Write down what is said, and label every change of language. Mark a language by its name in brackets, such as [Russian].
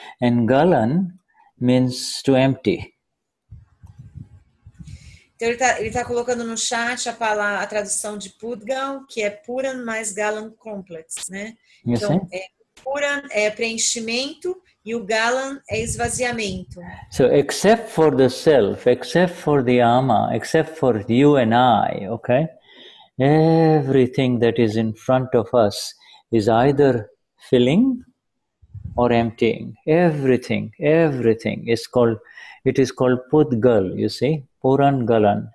[English] And Galan means to empty. [Portuguese] Então ele tá colocando no chat a tradução de Pudgal, que é Puran mais Galan complex, né? Então, Puran é preenchimento e o Galan é esvaziamento. [English] So except for the self, except for the Ama, except for you and I, okay? Everything that is in front of us is either filling or emptying. Everything is called Pudgal, you see? Puran Galan.